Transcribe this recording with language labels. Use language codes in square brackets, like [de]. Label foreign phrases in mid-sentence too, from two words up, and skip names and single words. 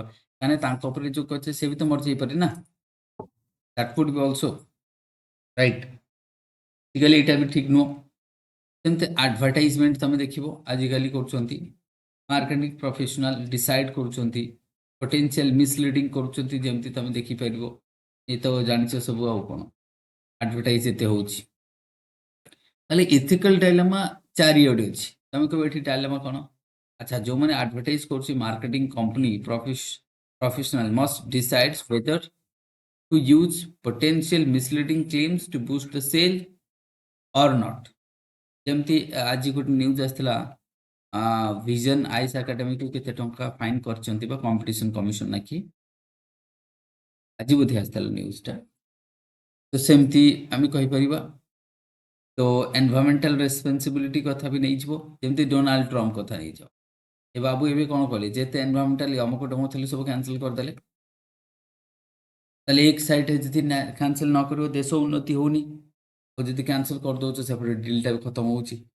[or] କାହିଁକିନା ତାଙ୍କ ଉପରେ ଯେଉଁ କରୁଛେ ସେ ବି ତ ମରିଯାଇପାରେ ନା [en] that could be also right [or] ଆଜିକାଲି ଏଇଟା ବି ଠିକ୍ ନୁହଁ ସେମିତି ଆଡଭର୍ଟାଇଜମେଣ୍ଟ ତମେ ଦେଖିବ ଆଜିକାଲି କରୁଛନ୍ତି [en] marketing professional decide [or] କରୁଛନ୍ତି [en] potential misleading [or] କରୁଛନ୍ତି ଯେମିତି ତମେ ଦେଖିପାରିବ ଏ ତ ଜାଣିଛ ସବୁ ଆଉ କ'ଣ ଆଡଭର୍ଟାଇଜ ଏତେ ହେଉଛି ତାହେଲେ [en] ethical dilemma [or] ଚାରିଆଡ଼େ ଅଛି ତମେ କହିବ ଏଠି ଡାଇଲେମା କ'ଣ ଆଚ୍ଛା ଯେଉଁମାନେ ଆଡଭର୍ଟାଇଜ କରୁଛି [en] marketing company professional must decides whether to use potential misleading claims to boost the sale or not [or] ଯେମିତି ଆଜି ଗୋଟେ ନ୍ୟୁଜ୍ ଆସିଥିଲା ଭିଜନ ଆଇସ୍ ଏକାଡେମୀକୁ କେତେ ଟଙ୍କା ଫାଇନ୍ କରିଛନ୍ତି ବା [en] competition commission [or] ନାକି ଆଜି ବୋଧେ ଆସିଥିଲା ନ୍ୟୁଜ୍ଟା ତ ସେମିତି ଆମେ କହିପାରିବା ତ [en] environmental responsibility [or] କଥା ବି ନେଇଯିବ ଯେମିତି ଡୋନାଲ୍ଡ ଟ୍ରମ୍ପ କଥା ନେଇଯାଅ ଏ ବାବୁ ଏବେ କ'ଣ କଲେ ଯେତେ ଏନଭାରମେଣ୍ଟାଲ ଅମକ ଟମକ ଥିଲେ ସବୁ କ୍ୟାନସଲ କରିଦେଲେ ତାହେଲେ ଏକ ସାଇଡ୍ ଯଦି କ୍ୟାନସଲ ନ କରିବ ଦେଶ ଉନ୍ନତି ହେଉନି ଆଉ ଯଦି କ୍ୟାନସଲ କରିଦେଉଛ ସେପଟେ ଡିଲ୍ଟା ବି ଖତମ ହେଉଛି